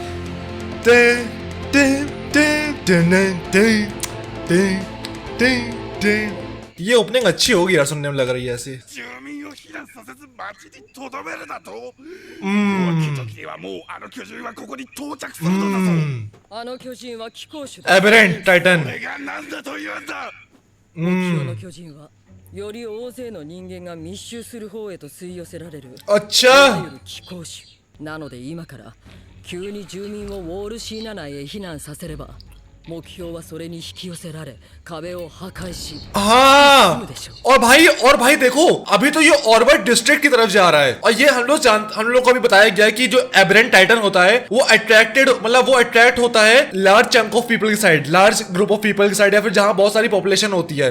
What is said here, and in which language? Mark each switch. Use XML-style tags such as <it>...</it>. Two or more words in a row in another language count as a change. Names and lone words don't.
<hi>ये ओपनिंग अच्छी होगी यार, सुनने में लग रही है ऐसी।</hi> <en>aberrant titan.</en> <ja>より大勢の人間が密集する方へと吸い寄せられる。</ja> <hi>अच्छा</hi> <ja>気候種なので今から急に住民をウォールシーナ内へ避難させれば目標はそれに引き寄せられ壁を破壊し</ja> <hi>हाँ। और भाई देखो, अभी तो ये ऑर्बिट डिस्ट्रिक्ट की तरफ जा रहा है। और ये हम लोग को अभी बताया गया है कि जो</hi> <en>aberrant titan</en> <hi>होता है वो अट्रैक्ट होता है</hi> <en>large chunk of people</en> <hi>की साइड,</hi> <en>large group of people</en> <hi>की साइड, या फिर जहां बहुत सारी पॉपुलेशन होती है।</hi>